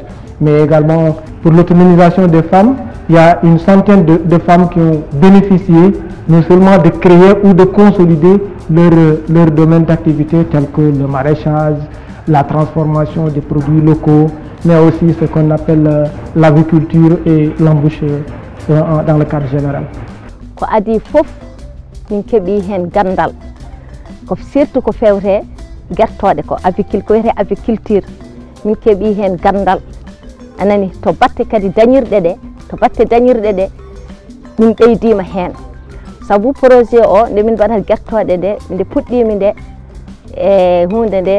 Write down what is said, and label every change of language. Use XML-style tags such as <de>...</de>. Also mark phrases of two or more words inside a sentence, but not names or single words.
<fr>Mais également pour l'autonomisation des femmes, il y a une centaine de femmes qui ont bénéficié non seulement de créer ou de consolider leur domaine d'activité tel que le maraîchage, la transformation des produits locaux, mais aussi ce qu'on appelle l'aviculture et l'embauche dans le cadre général.</fr> <ff>Ko adi fof min keɓi hen gandal ko surtout ko fewte guertoɗe ko wiyete aviculture min keɓi hen gandal anani to batte kadi dañirɗe ɗe min ɓeydima hen saabu projet o nde min mbaɗata guertoɗe ɗe nde puɗɗimi nde e hunde nde</ff>